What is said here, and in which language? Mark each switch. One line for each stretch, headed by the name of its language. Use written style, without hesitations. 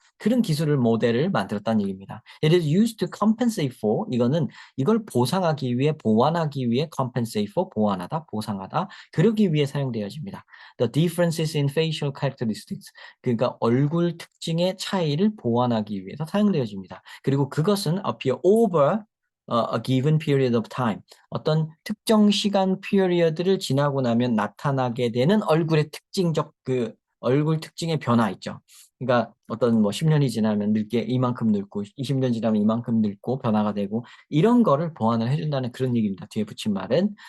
Korean: 그런 기술을 모델을 만들었다는 얘기입니다.
English: It is used to compensate for,
Korean: 이거는 이걸 보상하기 위해, 보완하기 위해,
English: compensate for,
Korean: 보완하다, 보상하다, 그러기 위해 사용되어집니다.
English: The differences in facial characteristics,
Korean: 그러니까 얼굴 특징의 차이를 보완하기 위해서 사용되어집니다. 그리고 그것은
English: appear over a given period of time.
Korean: 어떤 특정 시간 피리어드를 지나고 나면 나타나게 되는 얼굴의 특징적 그 얼굴 특징의 변화 있죠. 그러니까 어떤 뭐 10년이 지나면 늙게 이만큼 늙고 20년 지나면 이만큼 늙고 변화가 되고 이런 거를 보완을 해준다는 그런 얘기입니다. 뒤에 붙인 말은.